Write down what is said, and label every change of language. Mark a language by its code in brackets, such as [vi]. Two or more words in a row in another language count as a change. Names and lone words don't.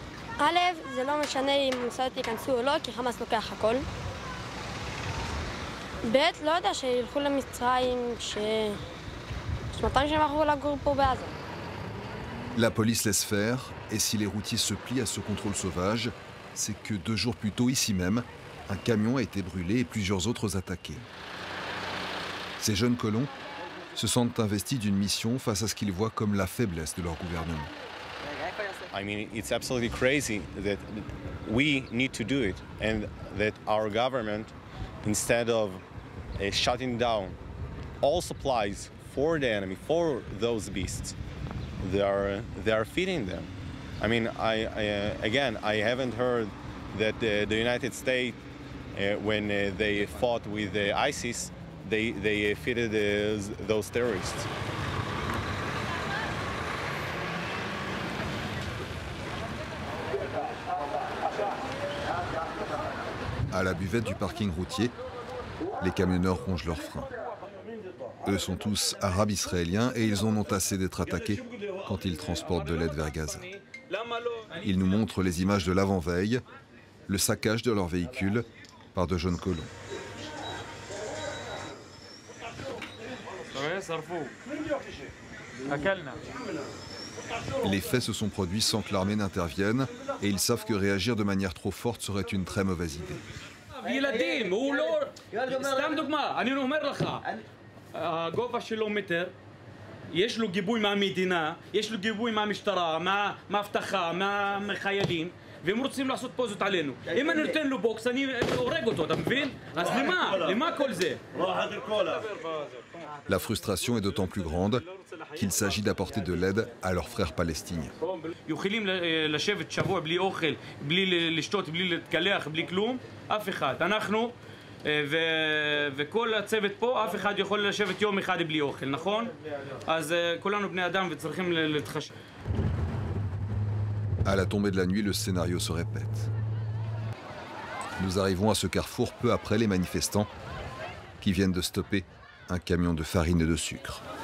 [fr] La police laisse faire, et si les routiers se plient à ce contrôle sauvage, c'est que 2 jours plus tôt, ici même, un camion a été brûlé et plusieurs autres attaqués. Ces jeunes colons se sentent investis d'une mission face à ce qu'ils voient comme la faiblesse de leur gouvernement. [en] I mean, it's absolutely crazy that we need to do it and that our government, instead of shutting down all supplies for the enemy, for those beasts, they are feeding them. I mean, again, I haven't heard that the United States, when they fought with ISIS, they feeded those terrorists. [fr] À la buvette du parking routier, les camionneurs rongent leurs freins. Eux sont tous arabes israéliens et ils en ont assez d'être attaqués quand ils transportent de l'aide vers Gaza. Ils nous montrent les images de l'avant-veille, le saccage de leur véhicule par de jeunes colons. Les faits se sont produits sans que l'armée n'intervienne et ils savent que réagir de manière trop forte serait une très mauvaise idée. [he] יש לו גיבוי מהמדינה, יש לו גיבוי מהמשטרה, מהאבטחה, מהחיילים, והם רוצים לעשות פוזות עלינו. אם אני נותן לו בוקס, אני הורג אותו, אתה מבין? אז למה כל זה? [fr] La frustration est d'autant plus grande qu'il s'agit d'apporter de l'aide à leurs frères palestiniens. [he] יכולים לשבת שבוע בלי אוכל, בלי לשתות, בלי להתקלח, בלי כלום, אף אחד. אנחנו וכל הצוות פה, אף אחד יכול לשבת יום אחד בלי אוכל, נכון? אז כולנו בני אדם וצריכים להתחשב. [fr] À la tombée de la nuit, le scénario se répète. Nous arrivons à ce carrefour peu après les manifestants qui viennent de stopper un camion de farine et de sucre.